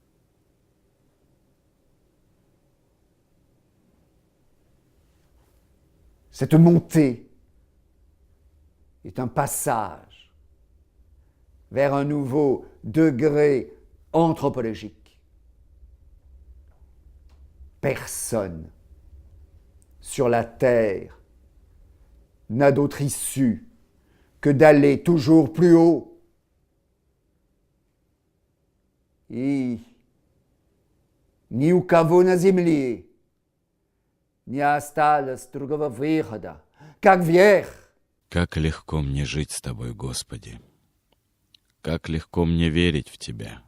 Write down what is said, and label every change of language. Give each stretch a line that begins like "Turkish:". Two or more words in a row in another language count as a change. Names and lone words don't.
French: Cette montée est un passage vers un nouveau degré anthropologique. Personne sur la terre n'a d'autre issue que d'aller toujours plus haut.
Russian: И ни у кого на земле не осталось другого выхода, как вверх. Как легко мне жить с Тобой, Господи! Как легко мне верить в Тебя!